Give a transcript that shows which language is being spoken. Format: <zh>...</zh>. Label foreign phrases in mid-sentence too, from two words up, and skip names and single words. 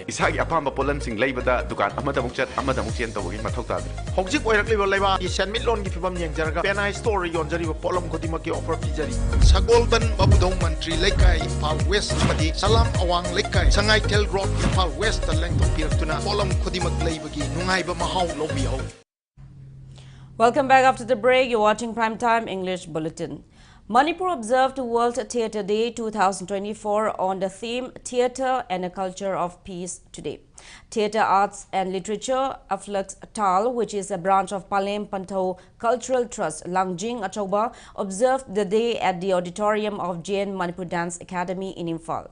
<mni>Isagi apamba polam sing laibada dukan amada mukchat amada mukchen tawagi mathau tadre hojik oirakliba laiba isan mitlon gi fibam yengjaraga penai store yonjari polam kodima ki offer pijari sagolban babudong mantri lekai Impal West madi salam awang lekai sangai tel road Impal West ta length piratuna polam kodima laibagi nungaiba mahau lobiho.</mni> <en>Welcome back after the break. You're watching Primetime English Bulletin. Manipur observed World Theatre Day 2024 on the theme Theatre and a Culture of Peace today. Theatre Arts and Literature Aflux Tal, which is a branch of Palem Pantho Cultural Trust, Langjing Achoba, observed the day at the auditorium of JN Manipur Dance Academy in Imphal.</en>